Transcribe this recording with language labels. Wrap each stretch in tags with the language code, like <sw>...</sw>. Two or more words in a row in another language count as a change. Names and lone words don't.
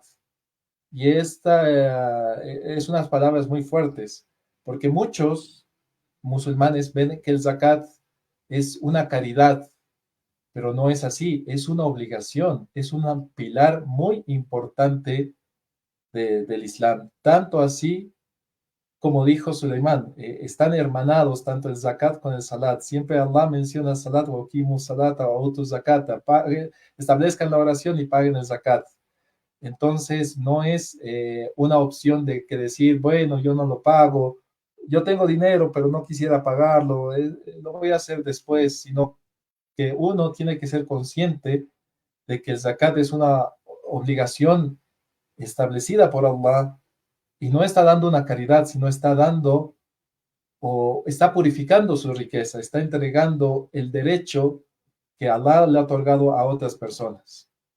<es>Y esta es unas palabras muy fuertes, porque muchos musulmanes ven que el zakat es una caridad, pero no es así, es una obligación, es un pilar muy importante del Islam. Tanto así, como dijo Suleimán, están hermanados tanto el zakat con el salat. Siempre Allah menciona el salat,</es> <ar>وأقيموا الصلاة وآتوا الزكاة,</ar> <es>establezcan la oración y paguen el zakat. Entonces, no es una opción de que decir, bueno, yo no lo pago, yo tengo dinero, pero no quisiera pagarlo, lo voy a hacer después, sino que uno tiene que ser consciente de que el zakat es una obligación establecida por Allah y no está dando una caridad, sino está dando o está purificando su riqueza, está entregando el derecho que Allah le ha otorgado a otras personas.</es>